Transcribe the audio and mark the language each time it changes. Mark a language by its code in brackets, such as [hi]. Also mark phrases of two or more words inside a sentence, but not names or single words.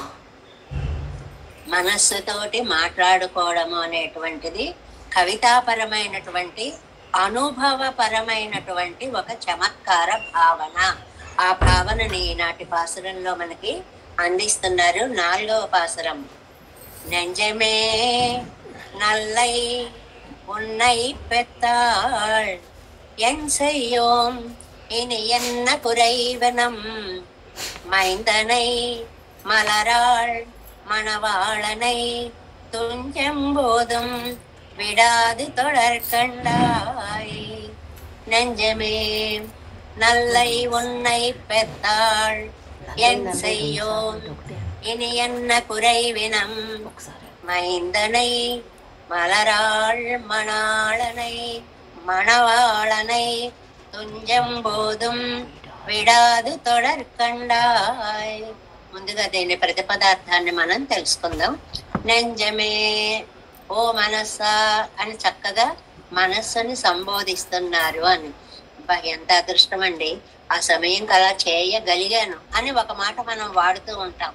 [te] మనస్సుతోటి మాట్లాడుకోవడము అనేటువంటిది కవితాపరమైనటువంటి, అనుభవపరమైనటువంటి ఒక చమత్కార భావన. ఆ భావనని ఈనాటి పాసురంలో మనకి అందిస్తున్నారు. 4వ పాసురం. [ta] நெஞ்சமே நல்லை உன்னை பெற்றாள் என் செய்யோம் இனி என்ன குறைவனம் மைந்தனை மலராள் மணவாளனை துஞ்சம்போதும் விடாது தொடர்கண்டாய். நெஞ்சமே நல்லை உன்னை பெற்றாள் என் செய்யோம் இனி என்ன குறைவினம் மைந்தனை மலராள் மணாளனை மணவாளனை துஞ்சம் போதும் விடாது தொடர்கண்டாய். [te] ముందుగా దీని ప్రతిపదార్థాన్ని మనం తెలుసుకుందాం. నెంజమే, ఓ మనస్సా అని చక్కగా మనస్సుని సంబోధిస్తున్నారు అని. ఎంత అదృష్టం అండి, ఆ సమయంకి అలా చేయగలిగాను అని ఒక మాట మనం వాడుతూ ఉంటాం.